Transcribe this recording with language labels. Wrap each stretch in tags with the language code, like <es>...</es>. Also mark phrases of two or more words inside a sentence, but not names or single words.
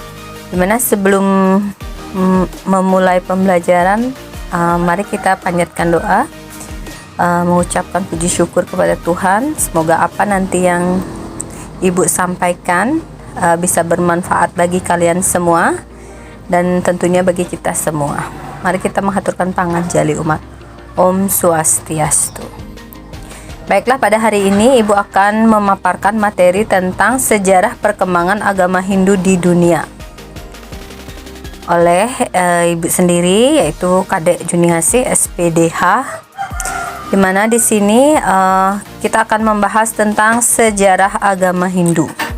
<id>Dimana sebelum memulai pembelajaran, mari kita panjatkan doa, mengucapkan puji syukur kepada Tuhan. Semoga apa nanti yang Ibu sampaikan bisa bermanfaat bagi kalian semua dan tentunya bagi kita semua. Mari kita mengaturkan</id> <ban>panganjali umat.</ban> <id>Om Swastiastu. Baiklah, pada hari ini Ibu akan memaparkan materi tentang sejarah perkembangan agama Hindu di dunia oleh Ibu sendiri, yaitu Kadek Juniasi SPDH. Dimana di sini kita akan membahas tentang sejarah agama Hindu.</id>